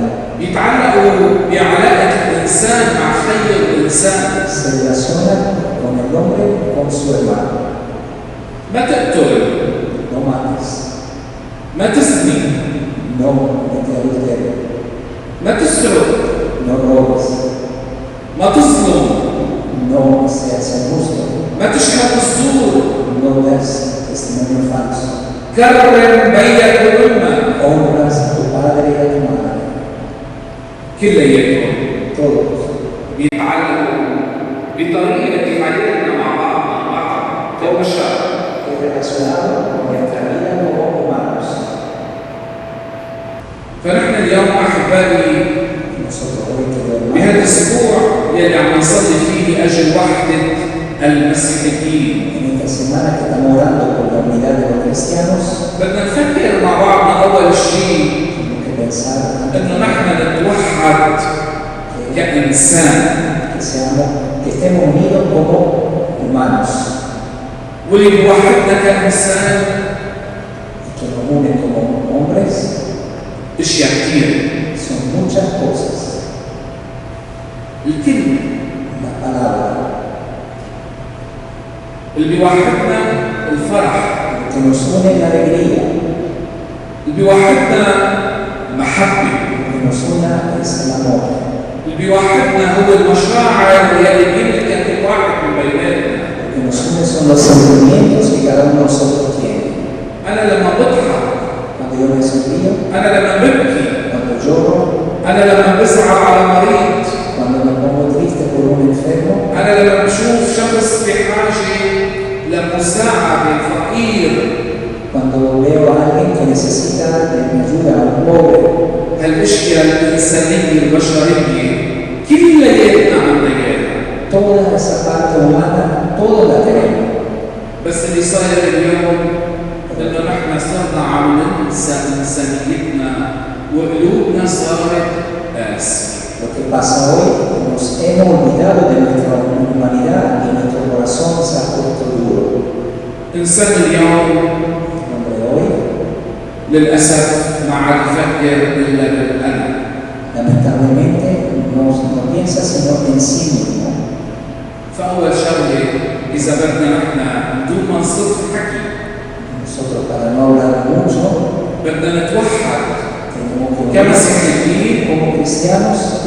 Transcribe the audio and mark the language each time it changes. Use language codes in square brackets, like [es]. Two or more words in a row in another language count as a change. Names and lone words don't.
[ar] يتعلقوا بعلاقة الإنسان مع خير الإنسان. [es] Se relacionan con el hombre con su hermano. [ar] ما تقتل. [es] No mates. [ar] ما تزني. [es] No cometas adulterio. [ar] ما تسرق. [es] No robes. [ar] ما تظلم. [es] No seas injusto. [ar] ما تشهد الزور. [es] No des testimonio falso. [ar] كرم بيك وأمك. [es] Honras a tu padre y a tu madre. [ar] كلياتهم [es] Todos. [ar] بيتعلقوا بطريقة حياتنا مع بعض كبشر. [es] Relacionado con nuestra vida como humanos. [ar] فنحن اليوم أحبائي بهذا الأسبوع يلي عم نصلي فيه لأجل وحدة المسيحيين. [es] En esta semana que estamos orando por la unidad de los cristianos, [ar] بدنا نفكر مع بعضنا أول شيء إنه نحن نتوحد كإنسان. [es] que estemos unidos como humanos. [ar] واللي بيوحدنا كإنسان [es] que nos une como hombres [ar] أشياء كثير. [es] son muchas cosas. [ar] الكلمة. [es] La palabra. [ar] اللي بيوحدنا الفرح. [es] que nos une la alegría. [ar] اللي بيوحدنا المحبة. [es] que nos une es el amor. [ar] اللي بيوحدنا هو المشاعر اللي بيملكها كل واحد من بيناتنا. [es] que nos une son los sentimientos que cada uno de nosotros tiene. [ar] أنا لما بضحك. [es] Cuando yo me sonrío. [ar] أنا لما ببكي. [es] Cuando lloro. [ar] أنا لما بزعل على مريض. [es] Cuando me pongo triste por un enfermo. [ar] أنا لما بشوف شخص بحاجة لمساعدة فقير. [es] Cuando veo a alguien que necesita de mi ayuda, a un pobre. [ar] هالأشياء الإنسانية البشرية كلياتنا عندنا إياها. [es] Toda esa parte humana, toda la tenemos. [ar] بس اللي صاير اليوم إنه نحن صرنا عم ننسى إنسانيتنا وقلوبنا صارت قاسية. [es] Lo que pasa hoy, nos hemos olvidado de nuestra humanidad y nuestro corazón se ha puesto duro. [ar] إنسان اليوم للأسف ما عاد يفكر إلا بالأنا. [es] Lamentablemente no piensa sino en sí mismo. [ar] فأول شغلة إذا بدنا نحن بدون ما نصف حكي. [es] Nosotros para no hablar mucho. [ar] بدنا نتوحد كمسيحيين [es] como cristianos.